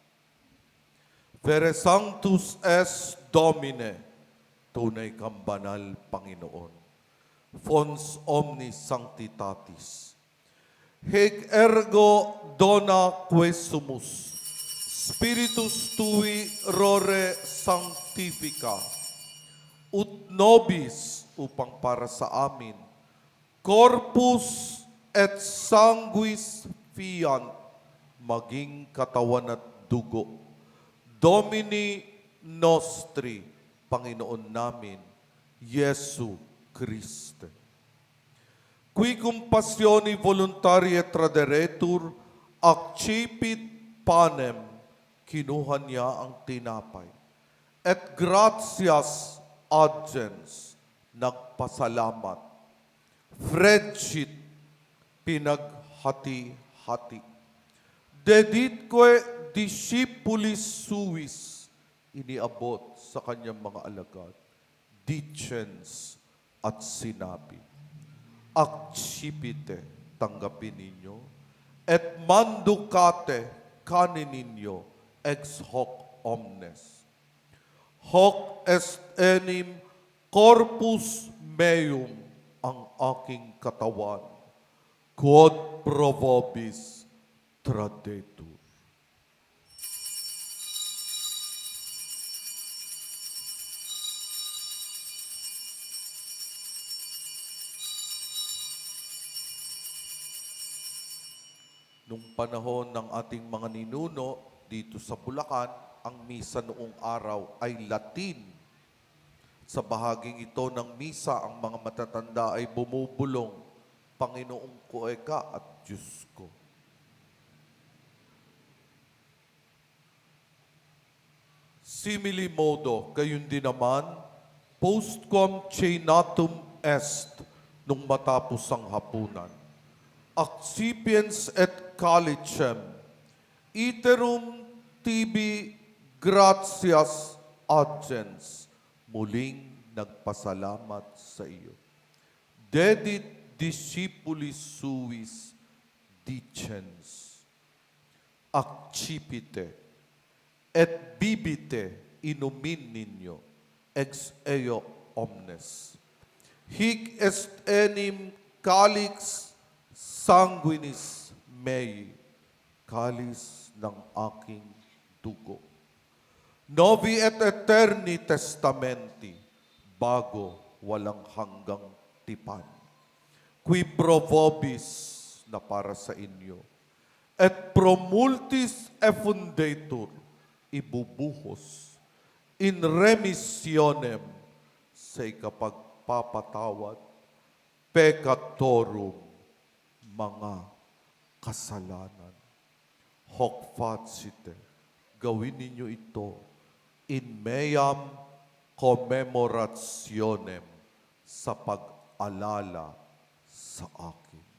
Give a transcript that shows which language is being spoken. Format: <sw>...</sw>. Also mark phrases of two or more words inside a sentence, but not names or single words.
<la>Vere Sanctus es Domine,</la> <tl>tunay kang banal, Panginoon.</tl> <la>Fons omnis sanctitatis. Hec ergo dona quesumus, Spiritus tui rore sanctifica, ut nobis,</la> <tl>upang para sa amin,</tl> <la>corpus et sanguis fiant,</la> <tl>maging katawan at dugo,</tl> <la>Domini nostri,</la> <tl>Panginoon namin, Yesu Christe.</tl> <la>Qui compassioni voluntaria traderetur, accipit panem,</la> <tl>kinuha niya ang tinapay,</tl> <la>et gratias agens, nagpasalamat, fredshit, pinaghati-hati, deditque discipulis suis,</la> <tl>iniabot sa kanyang mga alagad, dicens at sinabi, accipite, tanggapin ninyo,</tl> <la>et manducate,</la> <tl>kanin ninyo,</tl> <la>ex hoc omnes. Hoc est enim corpus meum,</la> <tl>ang aking katawan,</tl> <la>quod pro vobis tradetur.</la> <tl>Nung panahon ng ating mga ninuno dito sa Bulacan, ang misa noong araw ay Latin. Sa bahaging ito ng misa, ang mga matatanda ay bumubulong, Panginoong ko eka at Diyos ko.</tl> <la>Simili modo,</la> <tl>gayon din naman,</tl> <la>postquam cenatum est,</la> <tl>nung matapos ang hapunan.</tl> <la>Accipiens et calicem, iterum tibi gratias agens,</la> <tl>muling nagpasalamat sa iyo.</tl> <la>Dedit discipulis suis dicens, accipite, et bibite</la> <tl>inumin ninyo,</tl> <la>ex eo omnes. Hic est enim calix sanguinis mei,</la> <tl>kalis ng aking dugo.</tl> <la>Novi et eterni testamenti,</la> <tl>bago walang hanggang tipan.</tl> <la>Qui pro vobis,</la> <tl>na para sa inyo,</tl> <la>et pro multis effundetur, ibubuhos, in remissionem,</la> <tl>sa ikapagpapatawad, peccatorum, mga kasalanan.</tl> <la>Hoc facite,</la> <tl>gawin ninyo ito</tl> <la>in meam commemorationem,</la> <tl>sa pag-alala sa akin.</tl>